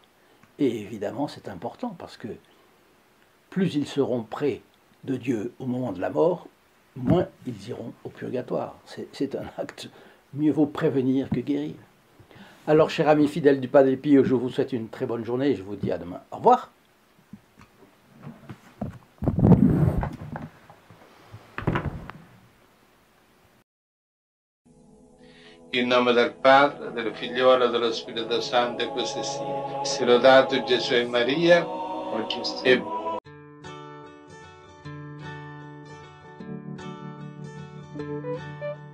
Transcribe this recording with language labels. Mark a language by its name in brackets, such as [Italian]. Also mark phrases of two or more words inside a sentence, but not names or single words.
[French] Et évidemment, c'est important parce que plus ils seront près de Dieu au moment de la mort, moins ils iront au purgatoire. C'est un acte, mieux vaut prévenir que guérir. Alors, chers amis fidèles du Padre Pio, je vous souhaite une très bonne journée et je vous dis à demain. Au revoir. [Italian] In nome del Padre, del Figliolo e dello Spirito Santo, e così sia. Sia lodato Gesù e Maria, e